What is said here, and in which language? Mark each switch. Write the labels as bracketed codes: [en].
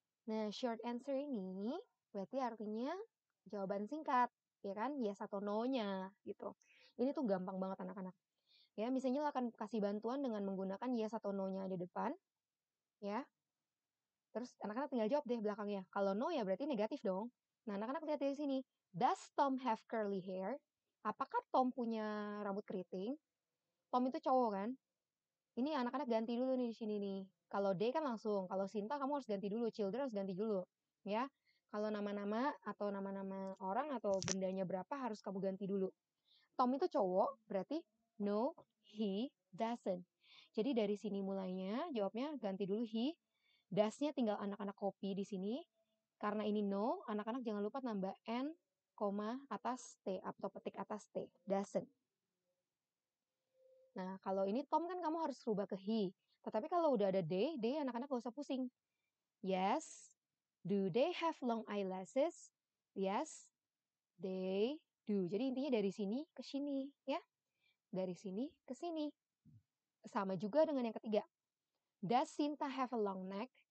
[id] Nah, short answer ini berarti artinya jawaban singkat, ya kan? Yes atau no-nya gitu. Ini tuh gampang banget anak-anak. Ya, misalnya akan kasih bantuan dengan menggunakan yes atau no-nya di depan, ya. Terus anak-anak tinggal jawab deh belakangnya. Kalau no ya berarti negatif dong. Nah, anak-anak lihat dari sini. [en] Does Tom have curly hair? [id] Apakah Tom punya rambut keriting? Tom itu cowok kan? Ini anak-anak ganti dulu nih di sini nih. Kalau D kan langsung. Kalau Sinta kamu harus ganti dulu. Children harus ganti dulu. Ya. Kalau nama-nama atau nama-nama orang atau bendanya berapa harus kamu ganti dulu. Tom itu cowok, berarti [en] no, he doesn't. [id] Jadi dari sini mulainya jawabnya ganti dulu he. Does-nya tinggal anak-anak copy di sini. Karena ini no, anak-anak jangan lupa nambah n, koma atas t atau petik atas t. Doesn't. Nah, kalau ini Tom kan kamu harus rubah ke he. Tetapi kalau udah ada they anak-anak gak usah pusing. Yes. [en] Do they have long eyelashes? Yes, they do. [id] Jadi intinya dari sini ke sini, ya. Dari sini ke sini. Sama juga dengan yang ketiga. [en] Does Sinta have a long neck?